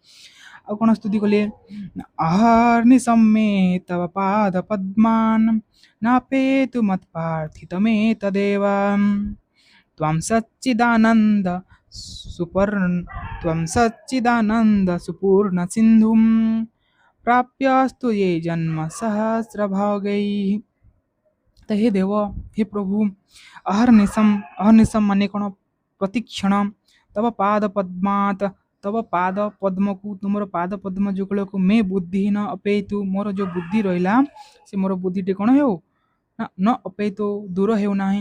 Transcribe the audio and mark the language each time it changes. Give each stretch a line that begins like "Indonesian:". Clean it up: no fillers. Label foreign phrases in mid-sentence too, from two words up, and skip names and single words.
Odia: ଆଉ କ'ଣ ସ୍ତୁତି କଲେ,
Sanskrit: ଆହର୍ନି ସମ୍ମେ ତବ ପାଦ ପଦ୍ମାନ୍ ନାପେତୁ ମତ୍ପାର୍ଥିତମେ ତଦେବ ତ୍ୱଂ ସଚ୍ଚିଦାନନ୍ଦ ସୁପୂର୍ଣ୍ଣ ସିନ୍ଧୁଂ ପ୍ରାପ୍ୟସ୍ତୁ ये जन्म सहस्रभागैः।
Odia: ତ ହେ ଦେବ, ହେ ପ୍ରଭୁ, ଅହର୍ନିଶମ ମାନେ କ'ଣ, ପ୍ରତିକ୍ଷଣ
Sanskrit: ତବ ପାଦ ପଦ୍ମାତ,
Odia: ତବ ପାଦ ପଦ୍ମକୁ, ତୁମର ପାଦ ପଦ୍ମ ଯୁଗଳକୁ
Sanskrit: ମେ ବୁଦ୍ଧିହୀନ ଅପେତୁ,
Odia: ମୋର ଯେଉଁ ବୁଦ୍ଧି ରହିଲା ସେ ମୋର ବୁଦ୍ଧିଟି କ'ଣ ହେଉ ନା
Sanskrit: ନ ଅପେତୁ,
Odia: ଦୂର ହେଉନାହିଁ।